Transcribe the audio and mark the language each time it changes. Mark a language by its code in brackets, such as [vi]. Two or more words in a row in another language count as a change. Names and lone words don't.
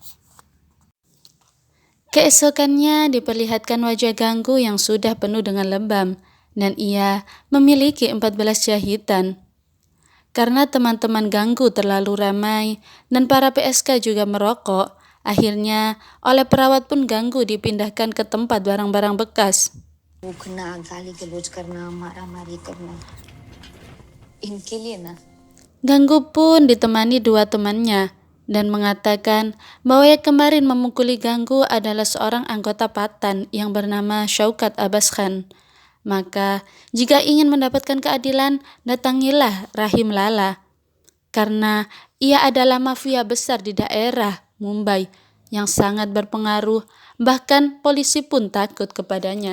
[id] Keesokannya diperlihatkan wajah Ganggu yang sudah penuh dengan lebam, dan ia memiliki 14 jahitan. Karena teman-teman Ganggu terlalu ramai dan para PSK juga merokok, akhirnya oleh perawat pun Ganggu dipindahkan ke tempat barang-barang bekas. [hi] भूखना गाली गलौज करना मारा मारी करना इनके लिए ना [id] Ganggu pun ditemani 2 temannya dan mengatakan bahwa yang kemarin memukuli Ganggu adalah seorang anggota Patan yang bernama Shaukat Abbas Khan. Maka jika ingin mendapatkan keadilan, datangilah Rahim Lala, karena ia adalah mafia besar di daerah Mumbai yang sangat berpengaruh, bahkan polisi pun takut kepadanya.